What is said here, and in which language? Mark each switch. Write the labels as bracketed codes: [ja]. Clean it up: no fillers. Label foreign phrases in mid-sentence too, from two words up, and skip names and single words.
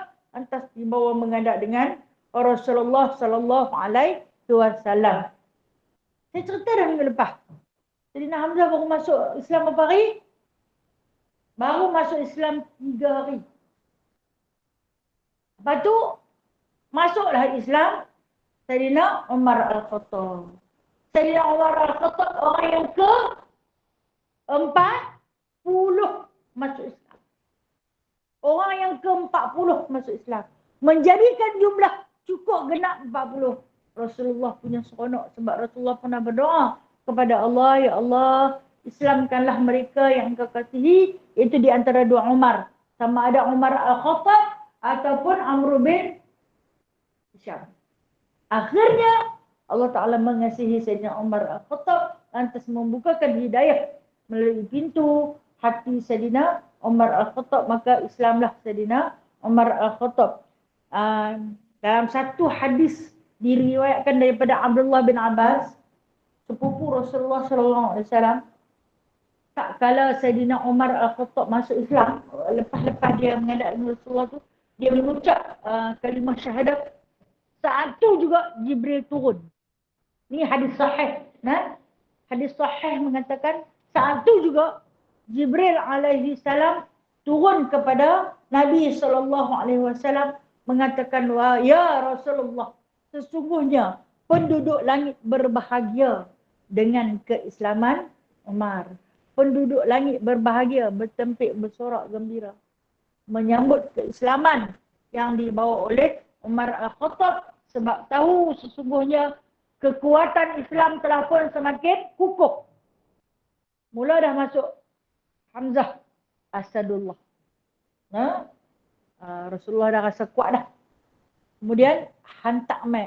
[ms] Lantas dibawa menghadap dengan Rasulullah [ar] صلى الله عليه وسلم. [ms] Saya cerita dah minggu lepas. Sayyidina Hamzah baru masuk Islam berapa hari? Baru masuk Islam 3 hari. Lepas tu, masuklah Islam Sayyidina Umar Al-Khattab. Sayyidina Umar Al-Khattab orang yang ke-40 masuk Islam. Orang yang ke-40 masuk Islam. Menjadikan jumlah cukup genap 40. Rasulullah punya seronok sebab Rasulullah pernah berdoa kepada Allah, ya Allah, Islamkanlah mereka yang engkau kasihi. Itu di antara dua Umar. Sama ada Umar Al-Khattab ataupun Amr bin Hisham. Akhirnya Allah Ta'ala mengasihi Sayyidina Umar Al-Khattab. Lantas membukakan hidayah melalui pintu hati Sayyidina Umar Al-Khattab. Maka Islamlah Sayyidina Umar Al-Khattab. Dalam satu hadis diriwayatkan daripada Abdullah bin Abbas, sepupu Rasulullah SAW, tak kala Sayyidina Umar Al-Khattab masuk Islam, lepas-lepas dia menghadap Rasulullah tu, dia mengucap kalimah syahadat. Saat tu juga Jibril turun. Ni hadis sahih. Hadis sahih mengatakan saat tu juga Jibril [ar] عليه السلام [ms] turun kepada Nabi SAW mengatakan, ya Rasulullah, sesungguhnya penduduk langit berbahagia dengan keislaman Umar. Penduduk langit berbahagia, bertempik, bersorak gembira menyambut keislaman yang dibawa oleh Umar Al-Khattab Sebab tahu sesungguhnya kekuatan Islam telah pun semakin kukuh. Mula dah masuk Hamzah Asadullah. Rasulullah dah rasa kuat dah. Kemudian hantar mai.